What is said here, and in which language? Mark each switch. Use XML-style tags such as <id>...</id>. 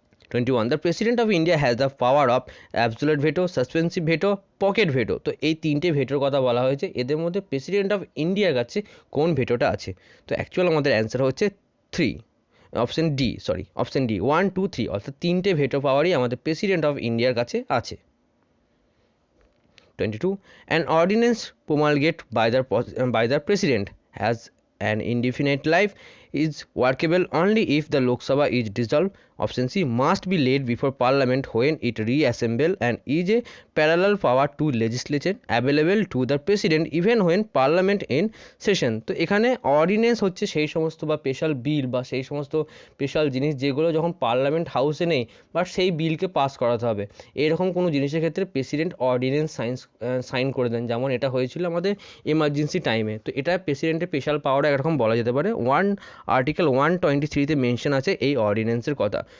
<en>21 the president of India has the power of absolute veto, suspensive veto, pocket veto.</en> <bn>তো এই তিনটে ভেটোর কথা বলা হয়েছে, এদের মধ্যে প্রেসিডেন্ট অফ ইন্ডিয়ার কাছে কোন ভেটোটা আছে? তো অ্যাকচুয়াল আমাদের অ্যান্সার হচ্ছে 3, অপশন ডি, অপশন ডি 1, 2, 3, অর্থাৎ তিনটে ভেটো পাওয়ারই আমাদের প্রেসিডেন্ট অফ ইন্ডিয়ার কাছে আছে।</bn> <en>22 an ordinance promulgated by the president has an indefinite life, is workable only if the Lok Sabha is dissolved. Option C, must be laid before Parliament when it reassemble, and is a parallel power to legislature available to the President even when Parliament in session.</en> <bn>তো এখানে ordinance হচ্ছে সেই সমস্ত বা special বিল বা সেই সমস্ত special জিনিস যেগুলো যখন পার্লামেন্ট হাউসে নেই বাট সেই বিলকে পাস করাতে হবে, এরকম কোনো জিনিসের ক্ষেত্রে প্রেসিডেন্ট অর্ডিন্যান্স সাইন করে দেন, যেমন এটা হয়েছিল আমাদের এমার্জেন্সি টাইমে। তো এটা প্রেসিডেন্টের স্পেশাল পাওয়ার একরকম বলা যেতে পারে। আর্টিকেল 123-তে মেনশন আছে এই অর্ডিন্যান্সের কথা।</bn>